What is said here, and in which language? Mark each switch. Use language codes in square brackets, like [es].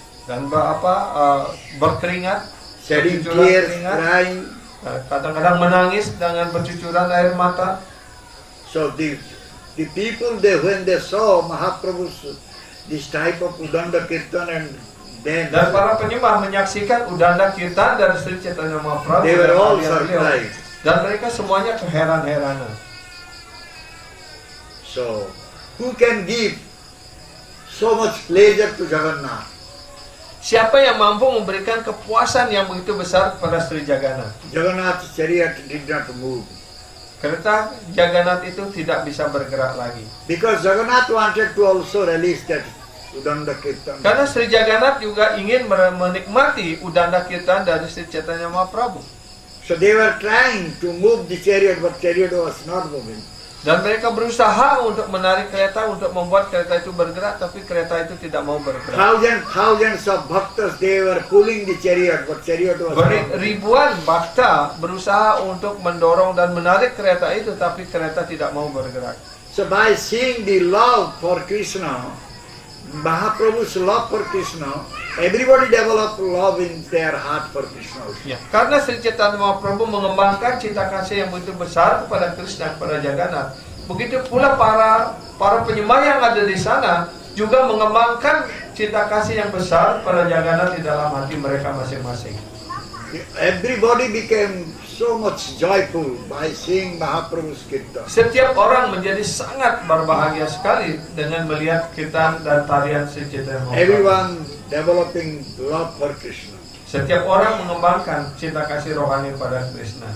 [id] dan berkeringat, [en] shedding [id] bercucuran [en] tears, [id] keringat. [en] crying. [id] Kadang-kadang menangis dengan bercucuran air mata. [en] So the people when they saw Mahaprabhu's this type of Udanda Kirtan and then [id] Dan para penyembah menyaksikan Udanda Kirtan dari Sri Chaitanya Mahaprabhu. [en] they were all [id] dan beliau. [en] surprised. [id] Dan mereka semuanya keheran-heranan. [en] So who can give so much pleasure to Jagannath? [id] Siapa yang mampu memberikan kepuasan yang begitu besar kepada Sri Jagannath? [en] Jagannath's chariot did not move. [id] Kereta Jagannath itu tidak bisa bergerak lagi. [en] Because Jagannath wanted to also release that Udanda Kirtan. [id] Karena Sri Jagannath juga ingin menikmati Udanda Kirtan dari Sri Chaitanya Mahaprabhu. [en] So they were trying to move the chariot, but chariot was not moving. [id] Dan mereka berusaha untuk menarik kereta, untuk membuat kereta itu bergerak, tapi kereta itu tidak mau bergerak. [en] Thousands of bhaktas, they were pulling the chariot, but chariot was not moving. [id] Ribuan bhakta berusaha untuk mendorong dan menarik kereta itu, tapi kereta tidak mau bergerak. [en] So by seeing the love for Krishna, Mahaprabhu's love for Krishna, everybody developed love in their heart for Krishna. [id] Ya, karena Sri Chaitanya Mahaprabhu mengembangkan cinta kasih yang begitu besar kepada Krishna, kepada Jagannath. Begitu pula para penyembah yang ada di sana juga mengembangkan cinta kasih yang besar kepada Jagannath di dalam hati mereka masing-masing. [en] Everybody became so much joyful by seeing Mahaprabhu's kirtan. [id] Setiap orang menjadi sangat berbahagia sekali dengan melihat kirtan dan tarian Sri Chaitanya Mahaprabhu. [en] Everyone developing love for Krishna. [id] Setiap orang mengembangkan cinta kasih rohani pada Krishna.